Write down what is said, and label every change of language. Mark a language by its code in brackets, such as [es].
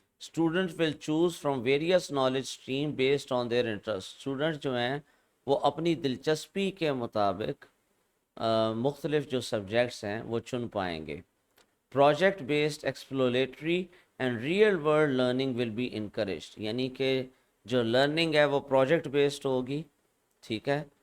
[en] Students will choose from various knowledge stream based on their interest. [ur] Students جو ہیں وہ اپنی دلچسپی کے مطابق مختلف جو سبجیکٹس ہیں وہ چن پائیں گے. [en] Project based exploratory and real world learning will be encouraged. [ur] یعنی کہ جو لرننگ ہے وہ پروجیکٹ بیسڈ ہوگی. ٹھیک ہے.